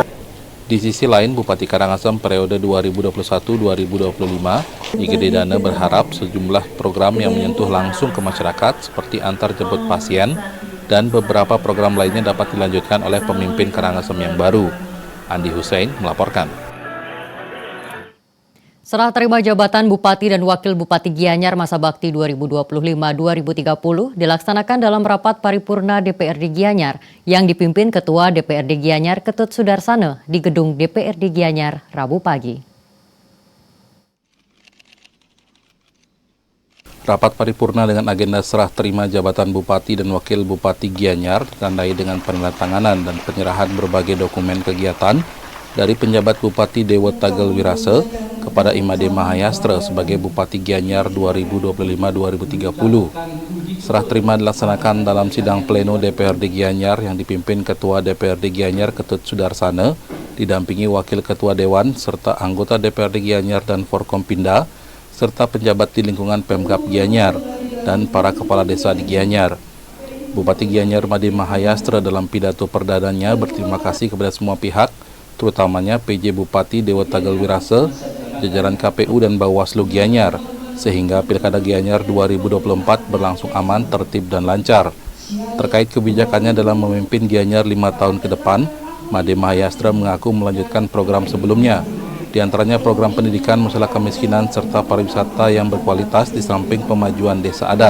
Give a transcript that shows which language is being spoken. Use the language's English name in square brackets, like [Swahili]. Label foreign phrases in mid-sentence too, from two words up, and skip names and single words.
[Indonesian] Di sisi lain, Bupati Karangasem periode 2021-2025, I Gede Dane berharap sejumlah program yang menyentuh langsung ke masyarakat seperti antar jemput pasien dan beberapa program lainnya dapat dilanjutkan oleh pemimpin Karangasem yang baru. Andi Hussein melaporkan. Serah terima jabatan Bupati dan Wakil Bupati Gianyar masa bakti 2025-2030 dilaksanakan dalam rapat paripurna DPRD Gianyar yang dipimpin Ketua DPRD Gianyar Ketut Sudarsana di gedung DPRD Gianyar Rabu pagi. Rapat paripurna dengan agenda serah terima jabatan Bupati dan Wakil Bupati Gianyar ditandai dengan penandatanganan dan penyerahan berbagai dokumen kegiatan dari penjabat Bupati Dewa Tagel Wirase kepada Imade Mahayastra sebagai Bupati Gianyar 2025-2030. Serah terima dilaksanakan dalam sidang pleno DPRD Gianyar yang dipimpin Ketua DPRD Gianyar Ketut Sudarsana, didampingi Wakil Ketua Dewan serta anggota DPRD Gianyar dan Forkompinda, serta penjabat di lingkungan Pemkab Gianyar dan para kepala desa di Gianyar. Bupati Gianyar Imade Mahayastra dalam pidato perdananya berterima kasih kepada semua pihak, terutamanya PJ Bupati Dewa Tagel Wirase, jajaran KPU dan Bawaslu Gianyar, sehingga Pilkada Gianyar 2024 berlangsung aman, tertib dan lancar. Terkait kebijakannya dalam memimpin Gianyar 5 tahun ke depan, Imade Mahayastra mengaku melanjutkan program sebelumnya, di antaranya program pendidikan, masalah kemiskinan, serta pariwisata yang berkualitas di samping pemajuan desa adat.